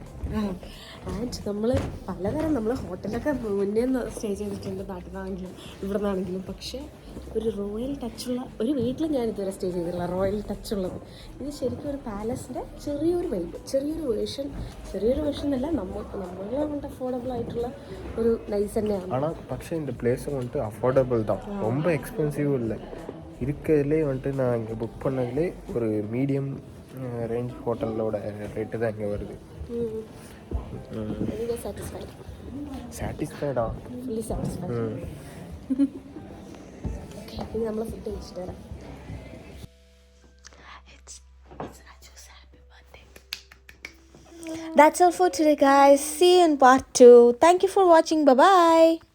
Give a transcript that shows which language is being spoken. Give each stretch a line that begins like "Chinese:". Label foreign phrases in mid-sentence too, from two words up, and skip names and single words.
Malayalam: ആൻഡ് നമ്മൾ പലതരം നമ്മൾ ഹോട്ടലൊക്കെ മുന്നേ സ്റ്റേ ചെയ്തിട്ടുണ്ട്, നാട്ടിൽ നിന്നാണെങ്കിലും ഇവിടെ നിന്നാണെങ്കിലും. പക്ഷേ ഒരു റോയൽ ടച്ചുള്ള ഒരു വീട്ടിൽ ഞാൻ ഇതുവരെ സ്റ്റേ ചെയ്തിട്ടില്ല, റോയൽ ടച്ചുള്ളത്. ഇത് ശരിക്കും ഒരു പാലസിൻ്റെ ചെറിയൊരു വൈബ്, ചെറിയൊരു വേർഷൻ അല്ല, നമ്മളെ കൊണ്ട് അഫോർഡബിൾ ആയിട്ടുള്ള ഒരു നൈസ് തന്നെയാണ്.
Tamil: ஆனால் പക്ഷേ இந்த பிளேஸ் வந்துட்டு அஃபோர்டபுள் தான், ரொம்ப எக்ஸ்பென்சிவும் இல்லை. இருக்கிறதுலே வந்துட்டு நான் இங்கே புக் பண்ணதுலே ஒரு
English: medium range
Tamil: ஹோட்டலோட ரேட்டு தான் இங்கே வருது.
Malayalam: സാറ്റിസ്ഫൈഡാ?
English: fully satisfied.
Malayalam: ഇനി നമ്മൾ ഫുഡ് കഴിച്ചിട്ട് വരാം.
English: That's all for today, guys. See you in part 2. Thank you for watching. Bye bye.